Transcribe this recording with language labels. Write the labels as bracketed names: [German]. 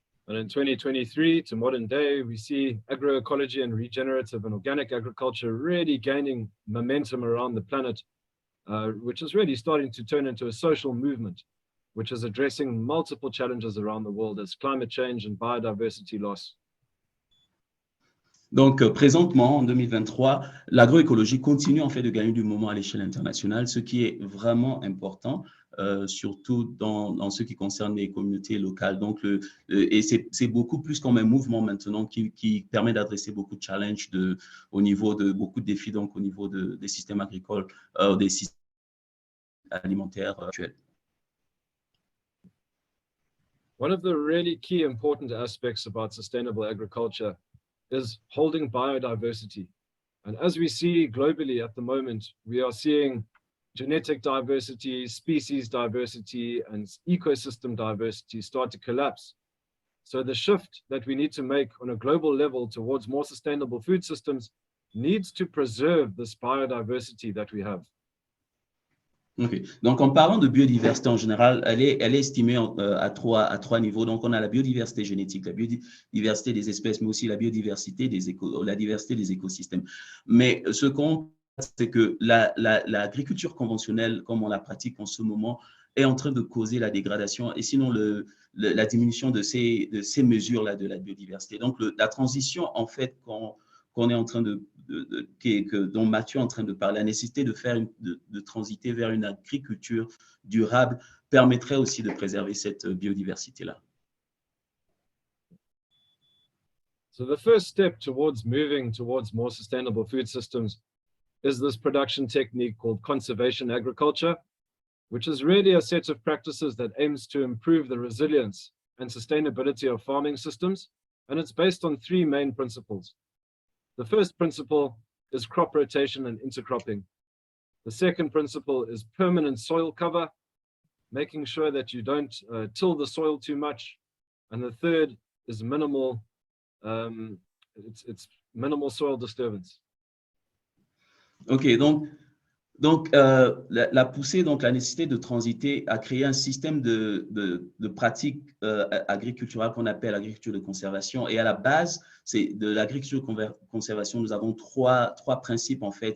[English] And in 2023 to modern day, we see agroecology and regenerative and organic agriculture really gaining momentum around the planet, which is really starting to turn into a social movement, which is addressing multiple challenges around the world as climate change and biodiversity loss. [French] Donc, présentement, en 2023, l'agroécologie continue en fait de gagner du moment à l'échelle internationale, ce qui est vraiment important, surtout dans ce qui concerne les communautés locales. Donc, et c'est beaucoup plus comme un mouvement maintenant qui permet d'adresser beaucoup de challenges au niveau de beaucoup de défis, donc au niveau des systèmes agricoles, des systèmes alimentaires actuels. [English] One of the really key important aspects about sustainable agriculture is holding biodiversity. And as we see globally at the moment, we are seeing genetic diversity, species diversity, and ecosystem diversity start to collapse. So the shift that we need to make on a global level towards more sustainable food systems needs to preserve this biodiversity that we have. Okay. [French] Donc, en parlant de biodiversité en général, elle est estimée à trois niveaux. Donc, on a la biodiversité génétique, la biodiversité des espèces, mais aussi la biodiversité la diversité des écosystèmes. Mais ce qu'on voit, c'est que l'agriculture conventionnelle, comme on la pratique en ce moment, est en train de causer la dégradation et sinon la diminution de ces mesures-là de la biodiversité. Donc, la transition, en fait, qu'on est en train dont Mathieu est en train de parler, la nécessité de transiter vers une agriculture durable permettrait aussi de préserver cette biodiversité-là. [English] So the first step towards moving towards more sustainable food systems is this production technique called conservation agriculture, which is really a set of practices that aims to improve the resilience and sustainability of farming systems. And it's based on three main principles. The first principle is crop rotation and intercropping. The second principle is permanent soil cover, making sure that you don't till the soil too much. And the third is minimal, it's minimal soil disturbance. [French] OK, donc la poussée, donc la nécessité de transiter à créer un système de pratiques agriculturales qu'on appelle agriculture de conservation. Et à la base, c'est de l'agriculture de conservation, nous avons trois principes en fait.